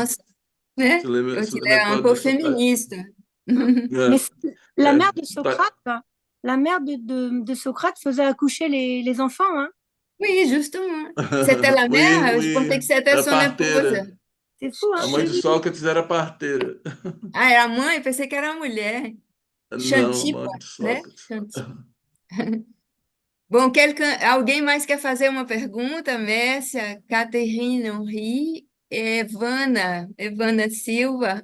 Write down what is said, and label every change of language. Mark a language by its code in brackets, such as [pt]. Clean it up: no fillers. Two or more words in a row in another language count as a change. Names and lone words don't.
[fr] naissance, né? Donc, c'est il les est un méthodes de peu Socrate. féministe. mais Euh, la euh, mère de pas- Socrate, la mère de Socrate faisait accoucher les enfants, hein. Oui, justement. C'était la Oui, mère, je pensais oui, que c'était [pt] era [fr] son épouse. [pt] parteira. [fr] C'est fou, [pt] A [fr] hein. [pt] mãe de Sócrates era parteira. Ah, era a mãe? Pensei que era a mulher. Não, a Xantipa, mãe de né? Sócrates. Xantipa. Bom, alguém mais quer fazer uma pergunta? Mércia, Caterine Henri, Evana Silva.